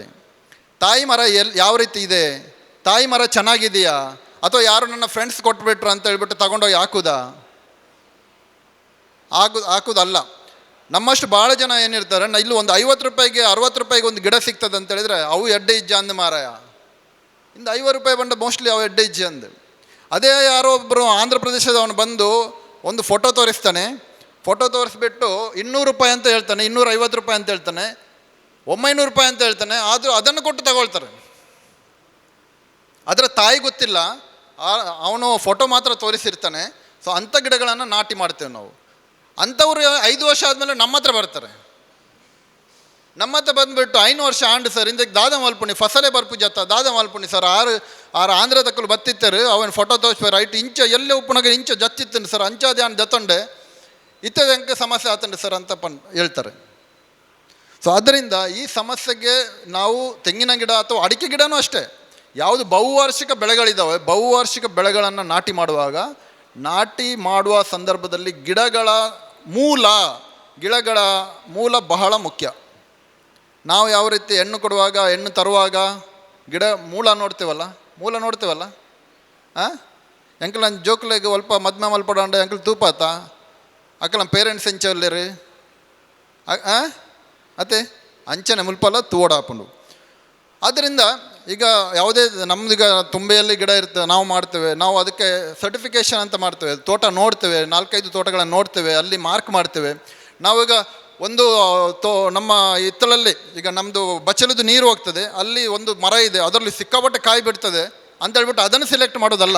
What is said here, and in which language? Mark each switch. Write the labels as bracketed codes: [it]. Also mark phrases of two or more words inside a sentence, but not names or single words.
[kn] ತಾಯಿ ಮರ ಯಾವ ರೀತಿ ಇದೆ, ತಾಯಿ ಮರ ಚೆನ್ನಾಗಿದೆಯಾ, ಅಥವಾ ಯಾರು ನನ್ನ ಫ್ರೆಂಡ್ಸ್ ಕೊಟ್ಬಿಟ್ರು ಅಂತ ಹೇಳ್ಬಿಟ್ಟು ತಗೊಂಡೋಗಿ ಹಾಕೋದಲ್ಲ. ನಮ್ಮಷ್ಟು ಭಾಳ ಜನ ಏನಿರ್ತಾರೆ, ಇಲ್ಲಿ ಒಂದು 50 ರೂಪಾಯಿಗೆ 60 ರೂಪಾಯಿಗೆ ಒಂದು ಗಿಡ ಸಿಗ್ತದೆ ಅಂತ ಹೇಳಿದರೆ [tcy] ಅವು ಎಡ್ಡೆ ಇಜ್ಜ ಅಂದ ಮಾರಾಯ, ಇಂದು 50 ರೂಪಾಯಿ ಬಂದ ಮೋಸ್ಟ್ಲಿ ಅವು ಎಡ್ಡೆ ಇಜ್ಜೆ ಅಂದು. [kn] ಅದೇ ಯಾರೋ ಒಬ್ಬರು ಆಂಧ್ರ ಪ್ರದೇಶದವನು ಬಂದು ಒಂದು ಫೋಟೋ ತೋರಿಸ್ತಾನೆ, ಫೋಟೋ ತೋರಿಸ್ಬಿಟ್ಟು 200 ರೂಪಾಯಿ ಅಂತ ಹೇಳ್ತಾನೆ, 250 ರೂಪಾಯಿ ಅಂತ ಹೇಳ್ತಾನೆ, 900 ರೂಪಾಯಿ ಅಂತ ಹೇಳ್ತಾನೆ. ಆದರೂ ಅದನ್ನು ಕೊಟ್ಟು ತಗೊಳ್ತಾರೆ. ಅದರ ತಾಯಿ ಗೊತ್ತಿಲ್ಲ, ಅವನು ಫೋಟೋ ಮಾತ್ರ ತೋರಿಸಿರ್ತಾನೆ. ಸೊ ಅಂಥ ಗಿಡಗಳನ್ನು ನಾಟಿ ಮಾಡ್ತೇವೆ ನಾವು. ಅಂಥವ್ರು 5 ವರ್ಷ ಆದಮೇಲೆ ನಮ್ಮ ಹತ್ರ ಬರ್ತಾರೆ. ನಮ್ಮ ಹತ್ರ ಬಂದುಬಿಟ್ಟು [tcy] 5 ವರ್ಷ ಆಂಡು ಸರ್ ಇಂದಕ್ಕೆ ದಾದ ಮಲ್ಪುಣಿ ಫಸಲೇ ಬರ್ಪು ಜತ್ತ ದಾದ ಮಲ್ಪುಣಿ ಸರ್ ಆರು ಆಂಧ್ರ ತಕ್ಕಲು ಬತ್ತಿತ್ತರು [kn] ಅವನು ಫೋಟೋ ತೋರಿಸ್ಬೇಕು [tcy] ರೈಟ್ ಇಂಚ ಎಲ್ಲೇ ಉಪ್ಪುನಾಗ ಇಂಚ ಜತ್ತಿತ್ತನು ಸರ್ ಅಂಚಾದೆ ಅನ್ ಜತ್ತಂಡೆ ಇತ್ತದ ಹೆಂಗೆ ಸಮಸ್ಯೆ ಆತಂಡೆ ಸರ್ [kn] ಅಂತ ಹೇಳ್ತಾರೆ. ಸೊ ಆದ್ದರಿಂದ ಈ ಸಮಸ್ಯೆಗೆ ನಾವು ತೆಂಗಿನ ಗಿಡ ಅಥವಾ ಅಡಿಕೆ ಗಿಡನೂ ಅಷ್ಟೇ, ಯಾವುದು ಬಹುವಾರ್ಷಿಕ ಬೆಳೆಗಳಿದ್ದಾವೆ, ಬಹುವಾರ್ಷಿಕ ಬೆಳೆಗಳನ್ನು ನಾಟಿ ಮಾಡುವ ಸಂದರ್ಭದಲ್ಲಿ ಗಿಡಗಳ ಮೂಲ ಬಹಳ ಮುಖ್ಯ. ನಾವು ಯಾವ ರೀತಿ ಹೆಣ್ಣು ಕೊಡುವಾಗ ಹೆಣ್ಣು ತರುವಾಗ ಗಿಡ ಮೂಲ ನೋಡ್ತೇವಲ್ಲ [tcy] ಎಂಕಲ್ ನನ್ನ ಜೋಕ್ಲೆಗೆ ಸ್ವಲ್ಪ ಮದ್ಮೆ ಮಲ್ಪಡಂಡ ಎಂಕಲ್ ತೂಪಾತ ಅಕ್ಕಲ ಪೇರೆಂಟ್ಸ್ ಎಂಚಲ್ಲೇರಿ ಅತ್ತೆ ಅಂಚನೆ ಮುಲ್ಪಲ್ಲ ತೂಡಾಪುಂಡು. [kn] ಆದ್ದರಿಂದ ಈಗ ಯಾವುದೇ ನಮ್ಮದೀಗ ತುಂಬೆಯಲ್ಲಿ ಗಿಡ ಇರ್ತದೆ, ನಾವು ಮಾಡ್ತೇವೆ, ನಾವು ಅದಕ್ಕೆ ಸರ್ಟಿಫಿಕೇಷನ್ ಅಂತ ಮಾಡ್ತೇವೆ, ತೋಟ ನೋಡ್ತೇವೆ, 4-5 ತೋಟಗಳನ್ನು ನೋಡ್ತೇವೆ, ಅಲ್ಲಿ ಮಾರ್ಕ್ ಮಾಡ್ತೇವೆ. ನಾವೀಗ ಒಂದು ನಮ್ಮ ಹಿತ್ತಲಲ್ಲಿ ಈಗ ನಮ್ಮದು ಬಚ್ಚಲದ್ದು ನೀರು ಹೋಗ್ತದೆ, ಅಲ್ಲಿ ಒಂದು ಮರ ಇದೆ, ಅದರಲ್ಲಿ ಸಿಕ್ಕಾಪಟ್ಟೆ ಕಾಯಿ ಬಿಡ್ತದೆ ಅಂತ ಹೇಳ್ಬಿಟ್ಟು ಅದನ್ನು ಸೆಲೆಕ್ಟ್ ಮಾಡೋದಲ್ಲ.